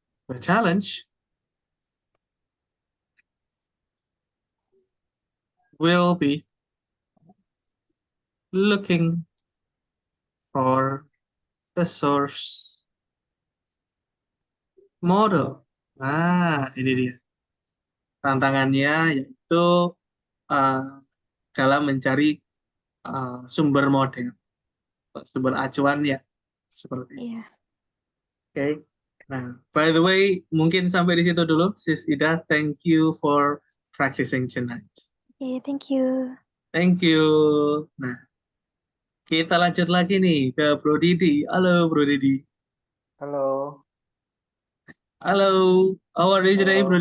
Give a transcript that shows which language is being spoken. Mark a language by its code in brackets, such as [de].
[en] The challenge will be looking for the source model. [id] Ini dia. Tantangannya yaitu dalam mencari sumber model, sumber acuan ya, seperti itu. Iya. Okay. Nah, [en] by the way, [id] mungkin sampai di situ dulu, Sis Ida. [en] Thank you for practicing tonight. Thank you. Thank you. [id] Nah, kita lanjut lagi nih ke Bro Didi. Halo, Bro Didi. [en] Hello. Halo, how are you today, Bro